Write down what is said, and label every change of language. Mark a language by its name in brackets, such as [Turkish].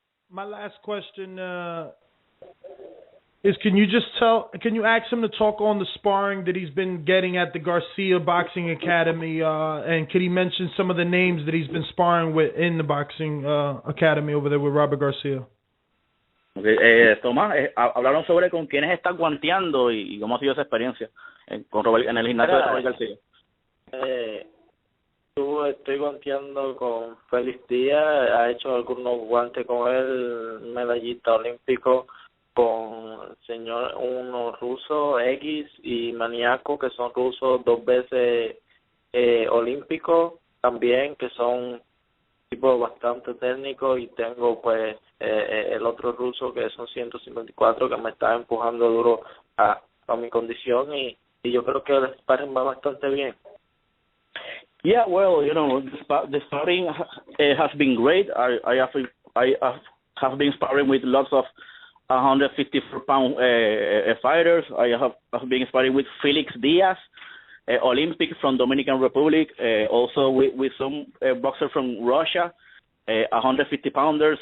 [English] My last question is, can you ask him to talk on the sparring that he's been getting at the Garcia Boxing Academy, and could he mention some of the names that he's been sparring with in the Boxing Academy over there with Robert Garcia? [Spanish] Okay, Tomás, hablaron sobre con quiénes están guanteando y cómo ha sido esa experiencia con Robert, en el gimnasio de Robert García. Estoy guanteando con Félix Díaz, ha hecho algunos guantes con él, medallista olímpico, con uno ruso, X, y Maniaco, que son rusos 2 veces olímpicos también, que son tipos bastante técnicos, y tengo pues el otro ruso que son 154, que me está empujando duro a mi condición, y yo creo que el sparring va bastante bien. [English] Yeah, well, you know, the sparring has been great. I have been sparring with lots of 154-pound fighters. I have been sparring with Felix Diaz, Olympic from Dominican Republic, also with some boxer from Russia, 150-pounders.